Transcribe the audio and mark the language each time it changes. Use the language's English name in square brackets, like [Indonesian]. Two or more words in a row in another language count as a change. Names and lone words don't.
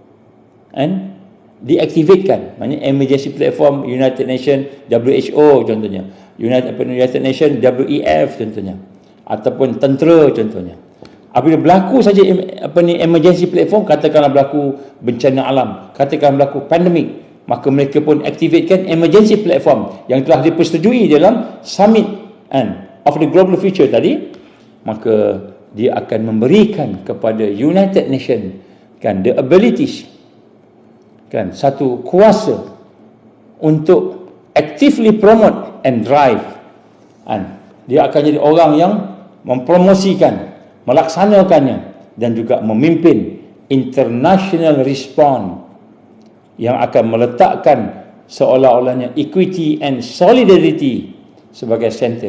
[Malay] diaktifkan, maknanya [English] emergency platform [Malay] United Nations, WHO contohnya, United Nations WEF contohnya, ataupun tentera contohnya. Apabila berlaku saja [English] emergency platform, [Malay] katakanlah berlaku bencana alam, katakanlah berlaku pandemik, maka mereka pun aktifkan [English] emergency platform [Malay] yang telah dipersetujui dalam Summit of the Global Future tadi, maka dia akan memberikan kepada United Nations [English] the abilities, [Malay] satu kuasa untuk [English] actively promote and drive. [Malay] Dia akan jadi orang yang mempromosikan, melaksanakannya, dan juga memimpin [English] international response [Malay] yang akan meletakkan seolah-olahnya [English] equity and solidarity [Malay] sebagai center.